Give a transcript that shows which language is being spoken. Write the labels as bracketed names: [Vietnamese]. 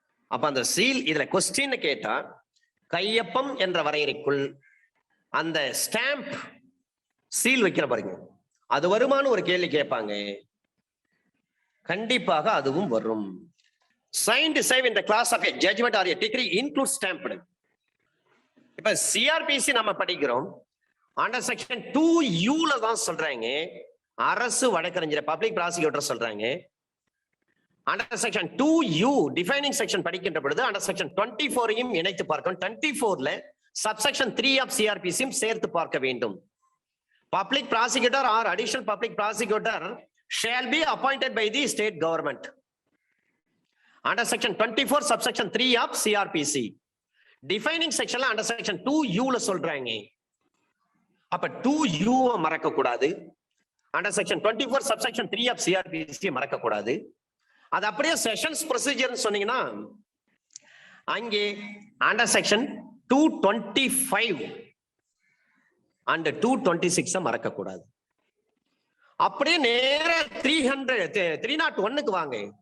[Tamil] அப்ப அந்த சீல், இதுல கொஸ்டின் கேட்டா கையொப்பம் என்ற வரையறைக்குள் அந்த ஸ்டாம்ப் சீல் வைக்கிற பாருங்க, அது வருமானு ஒரு கேள்வி கேட்பாங்க. கண்டிப்பாக அதுவும் வரும். [English] signed save in the class of a judgment or a decree includes stamped. [Tamil] இப்ப சிஆர்பிசி நம்ம படிக்கிறோம், அண்டர் செக்ஷன் 2U ல தான் சொல்றாங்க அரசு வழக்கறிஞர் பப்ளிக் ப்ராசிக்யூட்டர் சொல்றாங்க. Under section 2U defining section படிக்கின்ற பொழுது அண்டர் செக்ஷன் 24யும் இணைத்து பார்க்கணும். 24ல சப்செக்ஷன் 3 ஆஃப் சிஆர்பிசியும் சேர்த்து பார்க்க வேண்டும். [English] Public prosecutor or additional public prosecutor shall be appointed by the state government under section 24 subsection 3 of CRPC. Defining section under section 2U [Tamil] ல சொல்றாங்க. அப்ப 2U மறக்க கூடாது. [English] under section 24 subsection 3 of CRPC [Tamil] மறக்க கூடாது. அது அப்படியே செஷன்ஸ் ப்ரொசீஜர் சொன்னீங்கன்னா அங்கே [English] under section 225 and 226 [Tamil] மறக்க கூடாது. அப்படியே நேர 301க்கு வாங்க.